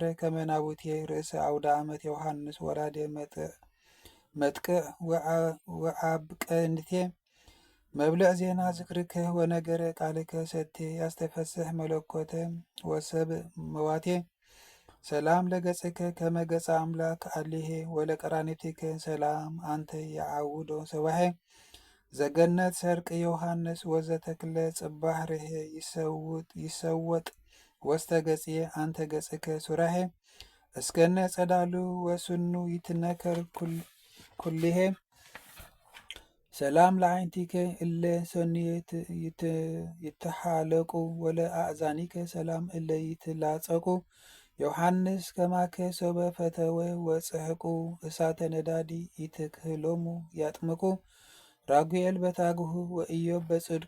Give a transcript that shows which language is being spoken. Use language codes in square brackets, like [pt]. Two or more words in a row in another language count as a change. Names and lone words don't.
[gez] ከመናቡቴ ርእሰ አውደ ዓመት ዮሐንስ ወራዴ መጥቅዕ ወአብቀንቴ መብልዕ ዜና ዝክርከ ወነገረ ቃልከ ሰቴ ያስተፈስሕ መለኮተ ወሰብ መዋቴ ሰላም ለገጽከ ከመገጸ አምላክ አሊሄ ወለቀራኔትከ ሰላም አንተ የዓውዶ ሰባሄ ዘገነት ሰርቅ ዮሐንስ ወዘተክለ ጽባህ ርሄ ይሰወጥ ወስተ ገጽየ አንተ ገጽከ ሱራሄ እስከነ ጸዳሉ ወስኑ ይትነከር ኩልሄ ሰላም ለዓይንቲከ እለ ሰንየት ይተሓለቁ ወለአእዛኒከ ሰላም እለ ይትላጸቁ ዮሐንስ ከማከ ሶበ ፈተወ ወጽሕቁ እሳተ ነዳዲ ይትክህሎሙ ያጥምቁ ራጉኤል በታግሁ ወኢዮብ በጽድቁ